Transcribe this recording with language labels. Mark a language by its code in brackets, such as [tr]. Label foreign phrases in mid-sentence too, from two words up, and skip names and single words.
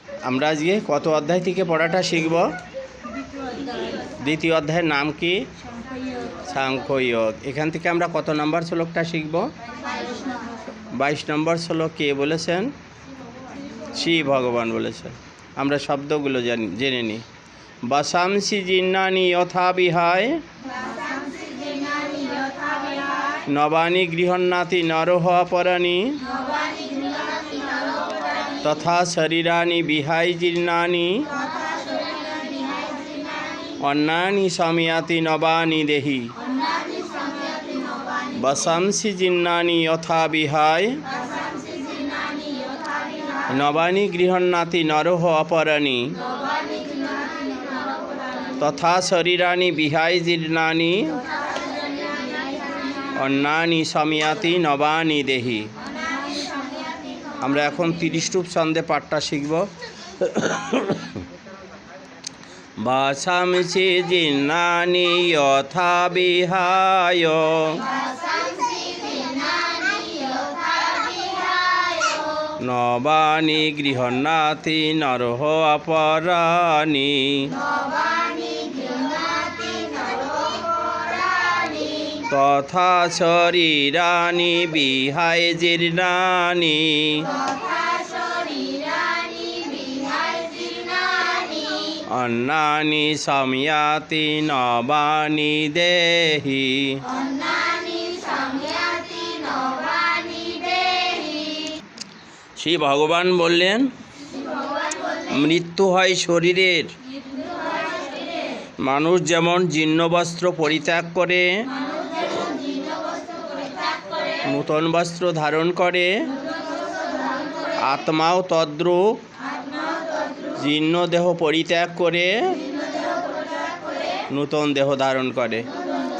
[bn] আমরা আজকে কত অধ্যায় থেকে পড়াটা শিখব? দ্বিতীয় অধ্যায়ের নাম কি? সাংখ্যযোগ। এখান থেকে আমরা কত নম্বর শ্লোকটা শিখব? 22 নম্বর শ্লোক কে বলেছেন? শ্রী ভগবান বলেছেন। আমরা শব্দগুলো জেনে নিই। [sa] বসাংসি জিন্নানি যথা বিহায় নবানি গৃহন্নাতি নরহ অপরাণি তথা শরীরানি বিহাই জীর্ণানি অন্যানি সময়াতি নবানি দেহি। বসাংসি জিন্নানি যথা বিহায় নবানি গৃহন্নাতি নরহ অপরাণি তথা শরীরানি বিহাই জীর্ণানি অন্যানি সময়াতি নবানি দেহি। [bn] আমরা এখন 30 রূপ ছন্দে পাঠটা শিখব। [sa] বসাংসি জিন্নানি যথা বিহায় নবানি গৃহন্নাতি নরহ অপরাণি তথা শরীরানি বিহায় জীর্ণানি অন্যানি সময়াতি নবানি দেহি। [bn] শ্রী ভগবান বললেন, মৃত্যু হয় শরীরের। মানুষ যেমন জীর্ণ বস্ত্র পরিত্যাগ করে নূতন বস্ত্র ধারণ করে, আত্মাও তদ্রূপ জীর্ণ দেহ পরিত্যাগ করে নূতন দেহ ধারণ করে।